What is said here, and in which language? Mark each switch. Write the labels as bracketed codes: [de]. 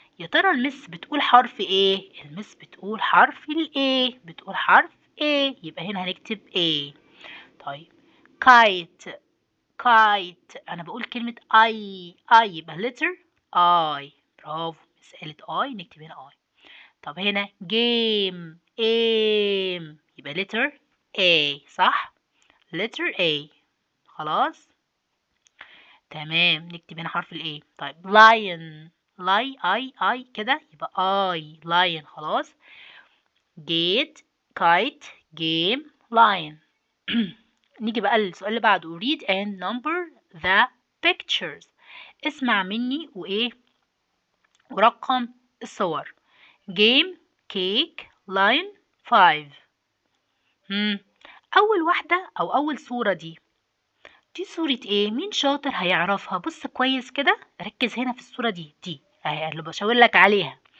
[ar] يا ترى المس بتقول حرف ايه؟ المس بتقول حرف الايه، بتقول حرف ايه، يبقى هنا هنكتب ايه. طيب [en] kite. kite [ar] انا بقول كلمة اي، اي يبقى letter اي، برافو، مس قالت اي نكتب هنا اي. طب هنا [en] game aim [ar] يبقى [en] letter A، [ar] صح؟ [en] letter A. [ar] خلاص تمام، نكتب هنا حرف ال A. طيب [en] lion، [ar] لاي اي كده يبقى اي lion. خلاص [en] gate kite game lion. [ar] نيجي بقى للسؤال اللي بعده [en] read and number the pictures. [ar] اسمع مني وايه ورقم الصور. [en] game cake lion 5. [ar] اول واحدة او اول صورة دي صورة ايه؟ مين شاطر هيعرفها؟ بص كويس كده، ركز هنا في الصورة دي اهي اللي بشاور لك عليها.